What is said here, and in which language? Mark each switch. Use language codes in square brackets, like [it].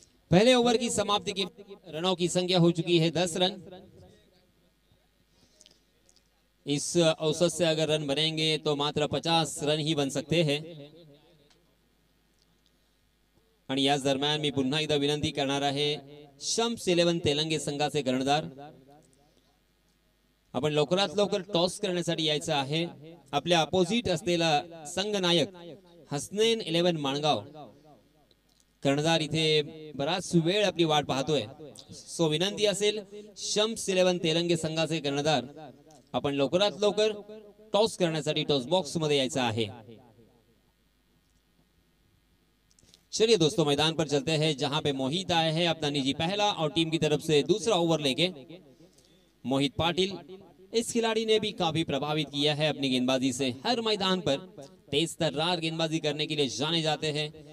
[hi] पहले ओवर की समाप्ति की रनों की संख्या हो चुकी है 10 रन। इस औसत से अगर रन बनेंगे तो मात्र 50 रन ही बन सकते हैं। [mr] आणि याच दरम्यान मी पुन्हा एकदा विनंती करणार आहे, शम्स 11 तेलंगे संघाचे कर्णधार, आपण लवकरात लवकर टॉस करण्यासाठी यायचं आहे। आपल्या अपोजिट असलेला संघनायक हसनैन 11 माणगाव कर्णधार इथे बराच वेळ आपली वाट पाहतोय। सो विनंती असेल, शम्स 11 तेलंगे संघाचे कर्णधार, आपण लवकरात लवकर टॉस करण्यासाठी टॉस बॉक्स मध्ये यायचं आहे। [hi] चलिए दोस्तों, मैदान पर चलते हैं जहां पे मोहित आए हैं अपना निजी पहला और टीम की तरफ से दूसरा ओवर लेके। मोहित पाटिल, इस खिलाड़ी ने भी काफी प्रभावित किया है अपनी गेंदबाजी से। हर मैदान पर तेज तर्रार गेंदबाजी करने के लिए जाने जाते हैं।